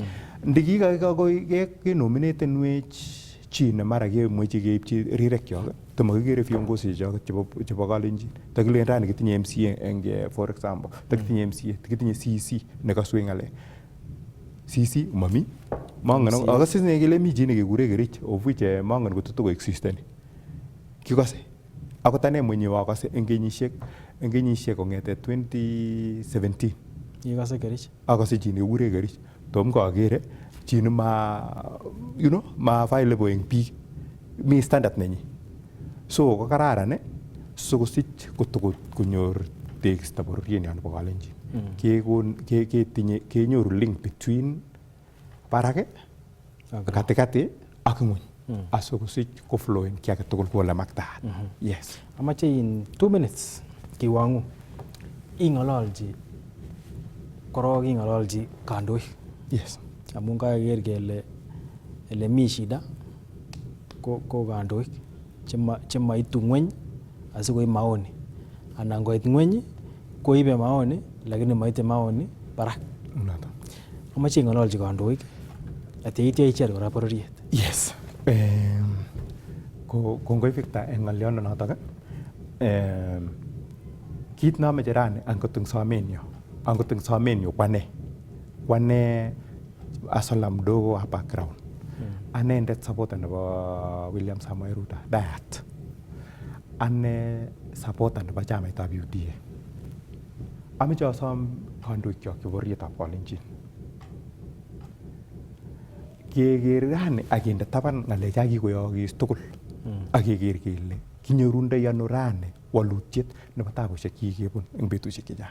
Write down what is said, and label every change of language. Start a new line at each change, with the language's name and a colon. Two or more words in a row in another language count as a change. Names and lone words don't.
Kalenjin: ndikikakenominatenwech chi ne mara kemuchi keipchi rirek kyok tomakikere viongozi choket chebo Kalenjin takilen rani kitinye MCA eng
English: for example
Kalenjin: takitinye MCA kitinye CC nekaswe ng'alek CC mami mangen akase kele mi chi nekekure Kerich
English: of which
Kalenjin: mangen kototo existeni kikose akot ane mwenyewe akase eng kenyisiek kong'ete 2017 ikase Kerich akase chi nekekure Kerich tom kakere chi ma
English: you know
Kalenjin: ma available eng biik mi standard nenyi so ko kararan sikosich konyor tekisto bororienyon nebo Kalenjin. Kenyoru
English: link between
Kalenjin: barak katikati ak ng'weny asikosich koflowen ki age tugul kole maktaat.
English: Yes.
Kalenjin: Amache
English: in 2 minutes
Kalenjin: kiwangu ing'ololji korok ing'ololji kandoik.
English: Yes.
Kalenjin: Amun kakeker kele ele mi shida ko kandoik chemaitu ng'weny asikoib maoni, anan ngoit ng'weny koibe maoni lakini maite maoni barak. Amache ing'ololji kandoik atyeityo icher kora bororiet.
English: Yes.
Kalenjin: Kongoi Victor en ng'olionotok. Kit nomoche rani angot eng somenyo kwane asola
Swahili: mdogo wa
Kalenjin: background. Anendet supporter nebo William Samoei Ruto Dayat. Ane supporter nebo chamaitab UDA. Ameche asom kandoikyok chebo bororietab Kalenjin keker rani akinde taban ng'alek chakikoyookis tugul akeker kele kinyorundoi ano rani walutiet nebo tabusiek chikikebun eng betusiek chechang.